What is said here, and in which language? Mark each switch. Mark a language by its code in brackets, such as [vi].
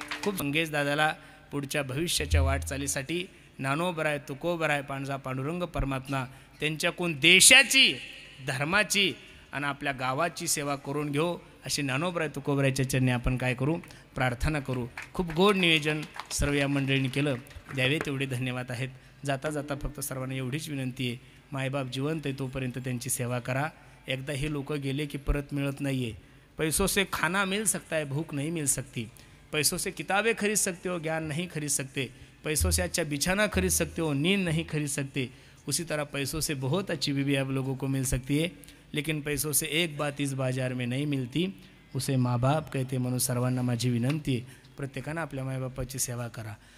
[mr] खूप मंगेश दादाला पुढच्या भविष्याच्या वाटचालीसाठी ज्ञानोबराय तुकोबराय पांडजा पांडुरंग परमात्मा त्यांच्याकडून देशाची, धर्माची आणि आपल्या गावाची सेवा करून घेऊ अशी ज्ञानोबराय तुकोबरायच्या चरणी आपण काय करू? प्रार्थना करू. खूप गोड नियोजन सर्व या मंडळींनी केलं, द्यावे तेवढे धन्यवाद आहेत. जाता जाता फक्त सर्वांना एवढीच विनंती आहे, मायबाप जिवंत आहे तोपर्यंत त्यांची सेवा करा. एकदा हे लोक गेले की परत मिळत नाही आहे. [hi] पैसों से खाना मिल सकता है, भूख नहीं मिल सकती. पैसों से किताबें खरीद सकते हो, ज्ञान नहीं खरीद सकते. पैसों से अच्छा बिछाना खरीद सकते हो, नींद नहीं खरीद सकते. उसी तरह पैसों से बहुत अच्छी बीवी आप लोगों को मिल सकती है, लेकिन पैसों से एक बात इस बाजार में नहीं मिलती, उसे माँ बाप कहते. [mr] म्हणून सर्वांना माझी विनंती आहे, प्रत्येकानं आपल्या मायबापाची सेवा करा.